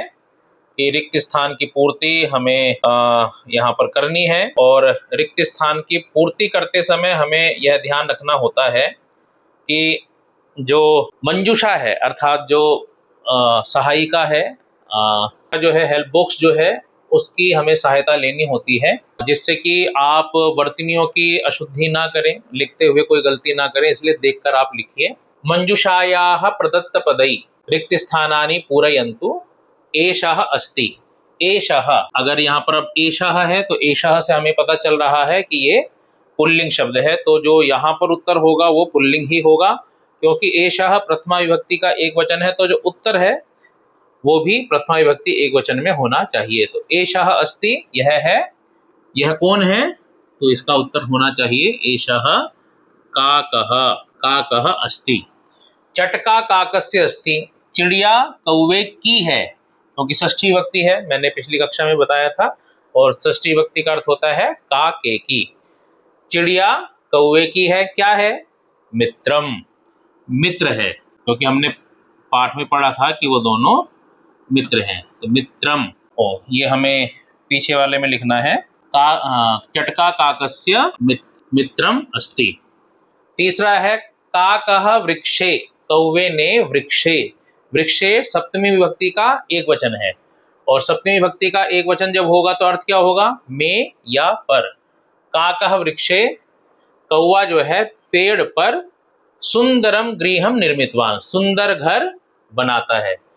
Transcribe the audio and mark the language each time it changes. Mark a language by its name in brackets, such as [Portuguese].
[Hindi] कि रिक्त स्थान की पूर्ति हमें यहाँ पर करनी है, और रिक्त स्थान की पूर्ति करते समय हमें यह ध्यान रखना होता है कि जो मंजूषा है अर्थात जो सहायिका है, जो है हेल्प बॉक्स जो है, उसकी हमें सहायता लेनी होती है, जिससे कि आप वर्तनियों की अशुद्धि ना करें, लिखते हुए कोई गलती ना करें। इसलिए देखकर आप लिखिए। [Sanskrit] मंजूषायाः प्रदत्त पदै रिक्त स्थानानि पूरयन्तु एषः अस्ति। [Hindi] एषः, अगर यहाँ पर अब एषः है तो एषः से हमें पता चल रहा है कि ये पुल्लिंग शब्द है, तो जो यहाँ पर उत्तर होगा वो पुल्लिंग ही होगा, क्योंकि एषः प्रथमा विभक्ति का एक वचन है, तो जो उत्तर है वो भी प्रथमा विभक्ति एक वचन में होना चाहिए। तो [Sanskrit] एषः अस्ति, [Hindi] यह है, यह कौन है? तो इसका उत्तर होना चाहिए [Sanskrit] एषः काकः, काकः अस्ति। चटका काकस्य अस्ति। [Hindi] चिड़िया कौवे की है, क्योंकि षष्ठी विभक्ति है, मैंने पिछली कक्षा में बताया था, और षष्ठी विभक्ति का अर्थ होता है काके की। चिड़िया कौवे की है। क्या है? मित्रम, मित्र है, क्योंकि हमने पाठ में पढ़ा था कि वो दोनों मित्र हैं। तो मित्रम, ये हमें पीछे वाले में लिखना है। [Sanskrit] चटका काकस्य मित्रम अस्ति। [Hindi] तीसरा है काकः वृक्षे। कौवे ने वृक्षे। वृक्षे सप्तमी विभक्ति का एक वचन है, और सप्तमी विभक्ति का एक वचन जब होगा तो अर्थ क्या होगा? में या पर। काकः वृक्षे, कौवा जो है पेड़ पर [Sanskrit] सुंदरम गृहम निर्मितवान, [Hindi] सुंदर घर बनाता है।